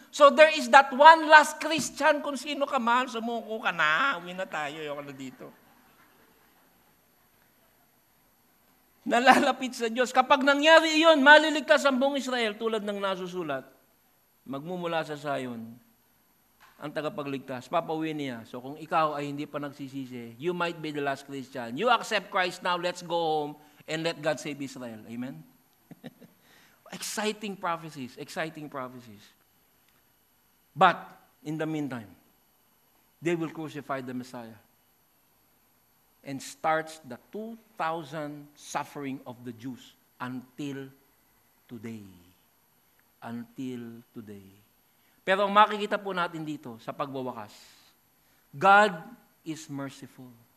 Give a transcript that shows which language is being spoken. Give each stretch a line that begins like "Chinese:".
English: So there is that one last Christian,
Filipino: kung sino ka man, sumuko ka na, uwi na tayo, yung na dito. Nalalapit sa Diyos. Kapag nangyari iyon, maliligtas ang buong Israel tulad ng nasusulat. Magmumula sa Zion ang tagapagligtas. Papauwi niya. So kung ikaw ay hindi pa nagsisisi,
English: you might be the last Christian. You accept Christ now, let's go home and let God save Israel. Amen? Exciting prophecies. Exciting prophecies. But, in the meantime, they will crucify the Messiah. And starts the 2,000 suffering of the Jews until today. Until today.
Filipino: Pero ang makikita po natin dito sa pagwawakas,
English: God is merciful.